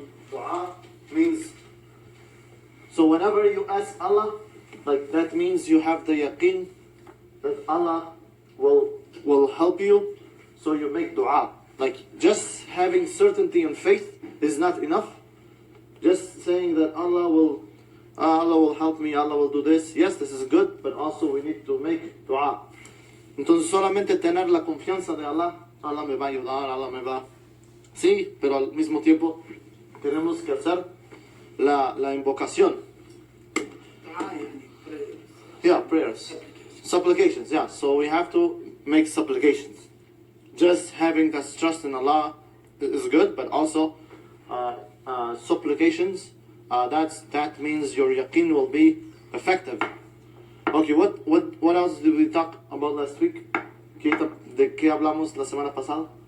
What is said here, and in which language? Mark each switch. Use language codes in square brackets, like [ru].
[en] Dua means, so whenever you ask Allah, like that means you have the yakin that Allah will help you, so you make dua. Like just having certainty and faith is not enough. Just saying that Allah will help me, Allah will do this. Yes, this is good, but also we need to make dua. [es] Entonces solamente tener la confianza de Allah, Allah me va a ayudar, Allah me va. Sí, pero al mismo tiempo tenemos que hacer la invocación. [en] Yeah, prayers. Supplications, yeah. So we have to make supplications. Just having that trust in Allah is good, but also supplications, that means your yakin will be effective. Okay, what else did we talk about last week? [es] ¿De qué hablamos la semana pasada?